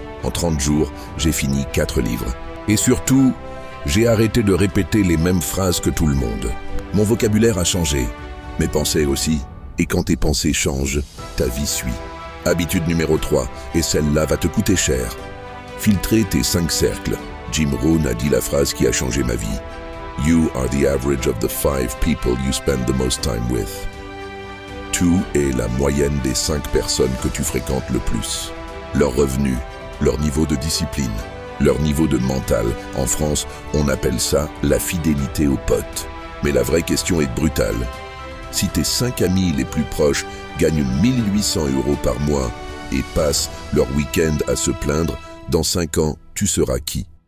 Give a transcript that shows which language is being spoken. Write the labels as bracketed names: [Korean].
[French] En 30 jours, j'ai fini 4 livres. Et surtout, j'ai arrêté de répéter les mêmes phrases que tout le monde. Mon vocabulaire a changé, mes pensées aussi. Et quand tes pensées changent, ta vie suit. Habitude numéro 3, et celle-là va te coûter cher. Filtrer tes 5 cercles. Jim Rohn a dit la phrase qui a changé ma vie. [English] You are the average of the 5 people you spend the most time with. [French] Tu es la moyenne des 5 personnes que tu fréquentes le plus. Leur revenu, leur niveau de discipline, leur niveau de mental. En France, on appelle ça la fidélité aux potes. Mais la vraie question est brutale. Si tes 5 amis les plus proches gagnent 1 800 € par mois et passent leur week-end à se plaindre, dans 5 ans, tu seras qui?